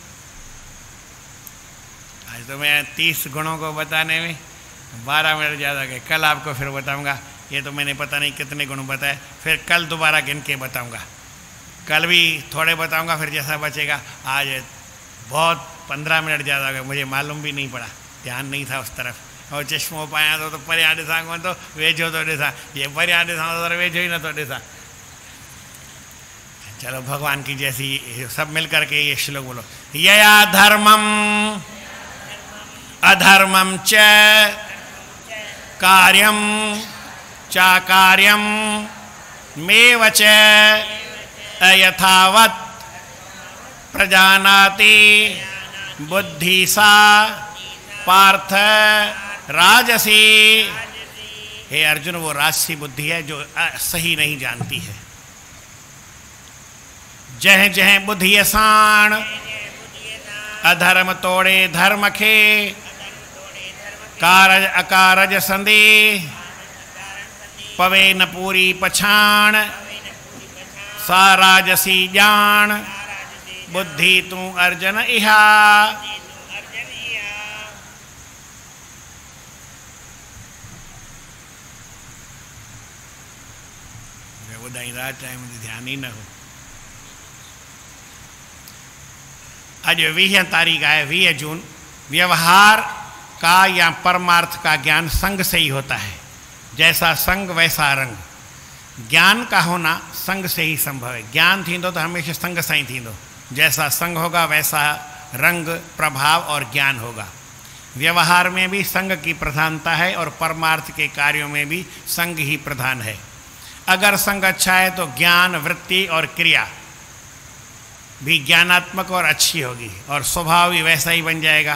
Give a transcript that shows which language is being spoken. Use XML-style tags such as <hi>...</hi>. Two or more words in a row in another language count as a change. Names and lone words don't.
<hi>आज तो मैं 30 गुणों को बताने में 12 मिनट ज़्यादा गए। कल आपको फिर बताऊंगा, ये तो मैंने पता नहीं कितने गुण बताए, फिर कल दोबारा गिन के बताऊंगा। कल भी थोड़े बताऊंगा, फिर जैसा बचेगा। आज बहुत 15 मिनट ज़्यादा गए, मुझे मालूम भी नहीं पड़ा, ध्यान नहीं था उस तरफ।</hi> <sd>और चश्मो पाया तो परिया ॾिसां कोन तो वेझो तो ॾिसां, ये परिया ॾिसां तो वेझो ही नथो ॾिसां।</sd> <hi>चलो भगवान की जैसी सब मिल करके ये श्लोक बोलो।</hi> <sa>यया धर्मम अधर्मम च कार्यम चाकार्यम मेव च अयथावत् प्रजानाति बुद्धि सा पार्थ राजसी।</sa> <hi>हे अर्जुन, वो राजसी बुद्धि है जो सही नहीं जानती है।</hi> <sd>जह जह बुद्धि साण अधर्म तोड़े धर्म खे, कारज अकारज संदे पवे न पूरी पछाण, सा राजसी जान बुद्धि तू अर्जन इहा। ॿुधाईंदा टाइम ध्यान ही न हो। अॼु 20 तारीख है, 20 जून।</sd> <hi>व्यवहार का या परमार्थ का ज्ञान संग से ही होता है। जैसा संग वैसा रंग। ज्ञान का होना संग से ही संभव है।</hi> <sd>ज्ञान थींदो तो हमेशा संग सां ही थींदो।</sd> <hi>जैसा संग होगा वैसा रंग, प्रभाव और ज्ञान होगा। व्यवहार में भी संग की प्रधानता है और परमार्थ के कार्यों में भी संग ही प्रधान है। अगर संग अच्छा है तो ज्ञान, वृत्ति और क्रिया भी ज्ञानात्मक और अच्छी होगी और स्वभाव भी वैसा ही बन जाएगा।</hi>